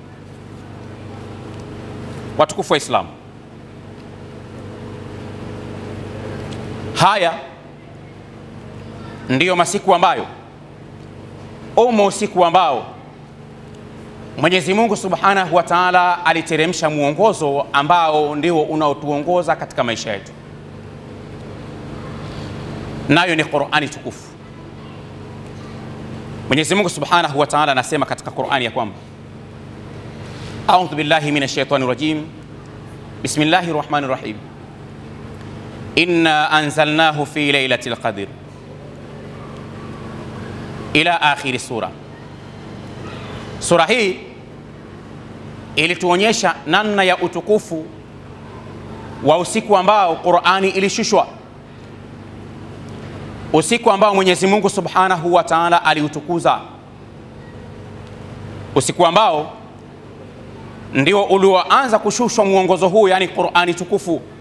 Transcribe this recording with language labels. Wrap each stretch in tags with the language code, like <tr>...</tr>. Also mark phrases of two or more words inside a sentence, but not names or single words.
<sw>Watukufu wa Islam, haya ndiyo masiku ambayo usiku ambao Mwenyezi Mungu</sw> <ar>سبحانه وتعالى</ar> <sw>aliteremsha muongozo ambao ndio unaotuongoza katika maisha yetu, nayo ni Qur'ani tukufu. Mwenyezi Mungu</sw> <ar>سبحانه وتعالى</ar> <sw>anasema katika Qur'ani ya kwamba</sw> <ar>أعوذ بالله من الشيطان الرجيم. بسم الله الرحمن الرحيم إنا أنزلناه في ليلة القدر. إلى آخر السورة.</ar> <sw>Sura hii ilituonyesha namna ya utukufu wa usiku ambao Qur'ani ilishushwa, usiku ambao Mwenyezi Mungu</sw> <ar>سبحانه وتعالى</ar> <sw>aliutukuza, usiku ambao ndio ulioanza kushushwa muongozo huu, yani Qur'ani tukufu.</sw>